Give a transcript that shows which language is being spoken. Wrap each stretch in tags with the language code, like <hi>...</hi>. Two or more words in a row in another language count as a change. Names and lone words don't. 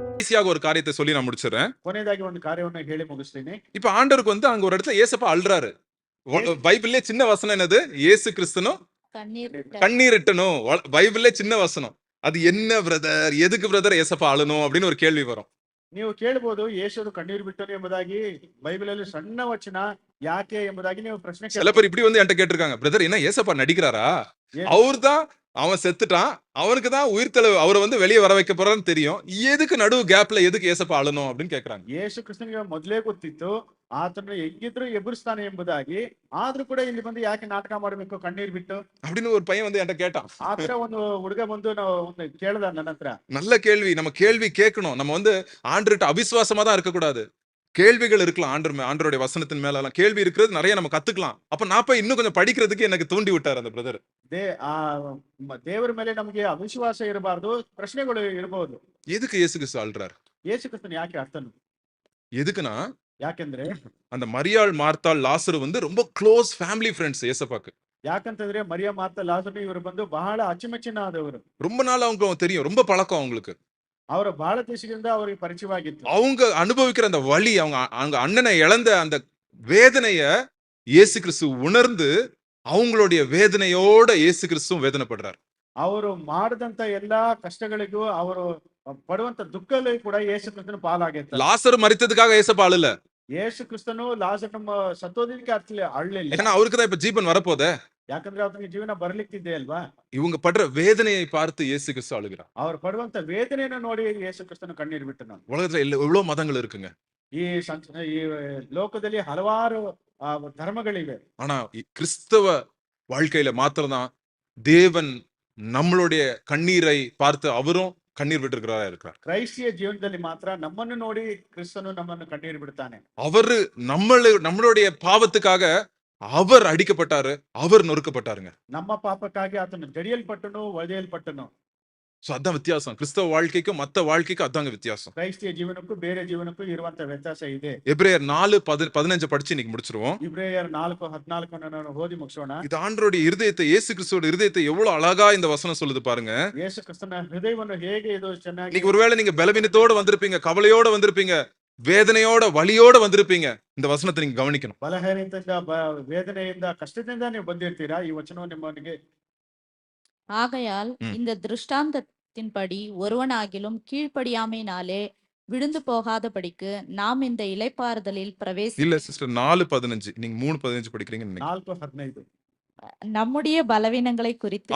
<ta>கடைசியாக ஒரு காரியத்தை சொல்லி நான் முடிச்சிடுறேன்.</ta> <kn>ಕೊನೆಯದಾಗಿ ಒಂದು ಕಾರ್ಯವನ್ನು ಹೇಳಿ ಮುಗಿಸ್ತೀನಿ.</kn> <ta>இப்ப ஆண்டவருக்கு வந்து அங்க ஒரு இடத்துல ஏசப்பா அழுறாரு. பைபிள்லயே சின்ன வசனம் என்னது? இயேசு கிறிஸ்துனும் கண்ணீர் இட்டணும். பைபிள்ல சின்ன வசனம். அது என்ன பிரதர், எதுக்கு பிரதர் ஏசப்பா அழணும் அப்படின்னு ஒரு கேள்வி வரும்.</ta> <kn>ನೀವು ಕೇಳಬಹುದು ಯೇಸು ಕಣ್ಣೀರು ಬಿಟ್ಟನು ಎಂಬುದಾಗಿ ಬೈಬಲಲ್ಲಿ ಸಣ್ಣ ವಚನ ಯಾಕೆ ಎಂಬುದಾಗಿ ನೀವು ಪ್ರಶ್ನೆ</kn> <ta>சில பேர் இப்படி வந்து என்கிட்ட கேட்டிருக்காங்க, பிரதர் என்ன ஏசப்பா நடிக்கிறாரா? அவர்தான் அவன் செத்துட்டான், அவனுக்கு தான் உயிர்த்தெழு, அவரை வந்து வெளியே வர வைக்க போறான்னு தெரியும், எதுக்கு நடுவு கேப்ல எதுக்கு ஏசப்பா அழணும் அப்படின்னு கேக்குறாங்க.</ta> <kn>ಯೇಸು ಕ್ರಿಸ್ತನಿಗೆ ಮೊದಲೇ ಗೊತ್ತಿತ್ತು ಆತನು ಹೆಂಗಿದ್ರು ಎಬ್ಬರಿಸ್ತಾನೆ ಎಂಬುದಾಗಿ, ಆದ್ರೂ ಕೂಡ ಇಲ್ಲಿ ಬಂದು ಯಾಕೆ ನಾಟಕ ಮಾಡಬೇಕು ಕಣ್ಣೀರ್ ಬಿಟ್ಟು</kn> <ta>அப்படின்னு ஒரு பையன் வந்து என்கிட்ட கேட்டான்.</ta> <kn>ಆತರ ಒಂದು ಹುಡುಗ ಬಂದು ಒಂದು ಕೇಳ್ದ ನನ್ನ ಹತ್ರ.</kn> <ta>நல்ல கேள்வி. நம்ம கேள்வி கேட்கணும். நம்ம வந்து ஆண்டவர்கிட்ட அவிசுவாசமா தான் இருக்க கூடாது. கேள்விகள் இருக்கலாம். ஆண்டவருடைய வசனத்தின் மேல எல்லாம் கேள்வி இருக்கிறது நிறைய நம்ம கத்துக்கலாம். அப்ப நான் போய் இன்னும் கொஞ்சம் படிக்கிறதுக்கு எனக்கு தூண்டி விட்டார் அந்த பிரதர்.</ta> <kn>ದೇವರ ಮೇಲೆ ನಮಗೆ ಅವಿಶ್ವಾಸ ಇರಬಾರ್ದು, ಪ್ರಶ್ನೆಗಳು ಇರಬಹುದು.</kn> <ta>எதுக்கு இயேசு கிறிஸ்து அழுறார்?</ta> <kn>ಯೇಸು ಕ್ರಿಸ್ತನು ಯಾಕೆ ಅರ್ಥನು?</kn> <ta>எதுக்குன்னா,</ta> <kn>ಯಾಕೆಂದ್ರೆ</kn> <ta>அந்த மரியாள் மார்த்தாள் லாசரு வந்து ரொம்ப</ta> <en>close family friends</en> <ta>ஏசப்பாக்கு.</ta> <kn>ಯಾಕಂತಂದ್ರೆ ಮರಿಯ ಮಾರ್ತಾ ಲಾಜರು ಇವರು ಬಂದು ಬಹಳ ಅಚ್ಚುಮೆಚ್ಚಿನಾದವರು.</kn> <ta>ரொம்ப நாள் அவங்க தெரியும், ரொம்ப பழக்கம் அவங்களுக்கு.</ta> <kn>ಅವರ ಬಹಳ ದೇಶದಿಂದ ಅವರಿಗೆ ಪರಿಚಯವಾಗಿತ್ತು.</kn> <ta>அவங்க அனுபவிக்கிற அந்த வலி, அவங்க அண்ணனை இழந்த அந்த வேதனைய இயேசு கிறிஸ்து உணர்ந்து அவங்களுடைய வேதனையோட இயேசு கிறிஸ்துவும் வேதனைப்படுறார்.</ta> <kn>ಅವರು ಮಾಡಿದಂತ ಎಲ್ಲಾ ಕಷ್ಟಗಳಿಗೂ ಅವರು ಪಡುವಂತ ದುಃಖದಲ್ಲಿ ಕೂಡ ಯೇಸು ಕ್ರಿಸ್ತನು ಪಾಲಾಗಿತ್ತು.</kn> <ta>லாசரு மரித்ததுக்காக ஏசப்பா அழல.</ta> <kn>ಯೇಸು ಕ್ರಿಸ್ತನು ಲಾಜರನ ಸತ್ತೋದಕ್ಕೆ ಅಳ್ಳಲಿಲ್ಲ.</kn> <ta>ஏன்னா அவருக்கு தான் இப்ப ஜீவன் வரப்போதே.</ta> <kn>ಯಾಕಂದ್ರೆ ಅವನಿಗೆ ಜೀವನ ಬರ್ಲಿಕ್ಕಿದೆ ಅಲ್ವಾ.</kn> <ta>இவங்க படுற வேதனையை பார்த்து இயேசு கிறிஸ்து அழுகிறார்.</ta> <kn>ಅವರು ಪಡುವಂತ ವೇದನೆಯನ್ನು ನೋಡಿ ಯೇಸು ಕ್ರಿಸ್ತನು ಕಣ್ಣೀರು ಬಿಟ್ಟನು.</kn> <ta>உலகத்துல எவ்வளவு மதங்கள் இருக்குங்க.</ta> <kn>ಈ ಲೋಕದಲ್ಲಿ ಹಲವಾರು ಧರ್ಮಗಳಿವೆ.</kn> <ta>ஆனா கிறிஸ்தவ வாழ்க்கையில மாத்திரம்தான் தேவன் நம்மளுடைய கண்ணீரை பார்த்து அவரும் கண்ணீர் விட்டுருக்கிறாரா இருக்கிறார்.</ta> <kn>ಕ್ರೈಸ್ತಿಯ ಜೀವನದಲ್ಲಿ ಮಾತ್ರ ನಮ್ಮನ್ನು ನೋಡಿ ಕ್ರಿಸ್ತನು ನಮ್ಮನ್ನು ಕಣ್ಣೀರು ಬಿಡ್ತಾನೆ.</kn> <ta>அவரு நம்மளுடைய பாவத்துக்காக அவர் அடிக்கப்பட்டாரு, அவர் நொறுக்கப்பட்டாருங்க.</ta> <kn>ನಮ್ಮ ಪಾಪಕ್ಕಾಗಿ ಆತನು ಜಡಿಯಲ್ಪಟ್ಟನು, ಒಡೆಯಲ್ಪಟ್ಟನು.</kn> <ta>சோ அதான் வித்தியாசம். கிறிஸ்தவ வாழ்க்கைக்கும் மத்த வாழ்க்கைக்கும் அதாங்க வித்தியாசம்.</ta> <kn>ಕ್ರೈಸ್ತಿಯ ಜೀವನಕ್ಕೂ ಬೇರೆ ಜೀವನಕ್ಕೂ ಇರುವಂತ ವ್ಯತ್ಯಾಸ ಇದೆ.</kn> <ta>எபிரேயர் 4:15 படிச்சு இன்னைக்கு முடிச்சிருவோம்.</ta> <kn>ಇಬ್ರಿಯರ್ 4:14 ನಾನು ಓದಿ ಮುಗಿಸೋಣ.</kn> <ta>இது ஆண்டவருடைய இருதயத்தை, இயேசு கிறிஸ்துவோட இருதயத்தை எவ்வளவு அழகா இந்த வசனம் சொல்லுது பாருங்க.</ta> <kn>ಯೇಸು ಕ್ರಿಸ್ತನ ಹೃದಯವನ್ನು ಹೇಗೆ ಇದು ಚೆನ್ನಾಗಿ.</kn> <ta>இன்னைக்கு ஒருவேளை நீங்க பலவீனத்தோட வந்திருப்பீங்க, கவலையோட வந்திருப்பீங்க, வேதனையோட வலியோட வந்திருப்பீங்க. இந்த வசனத்தை நீங்க கவனிக்கணும்.</ta> <kn>ಬಲಹೀನತೆಯಿಂದ ವೇದನೆಯಿಂದ ಕಷ್ಟದಿಂದ ನೀವು ಬಂದಿರ್ತೀರಾ. ಈ ವಚನವು ನಿಮ್ಮನಿಗೆ</kn> <ta>ஆகையால் இந்த திருஷ்டாந்தத்தின்படி ஒருவனாகிலும் கீழ்ப்படியாமையினாலே விழுந்து போகாதபடிக்கு நாம் இந்த இளைப்பாறுதலில் இல்ல சிஸ்டர் 4:15 நீங்க 3:15 படிக்கிறீங்க. 4:15 நம்முடைய பலவீனங்களை குறித்து</ta>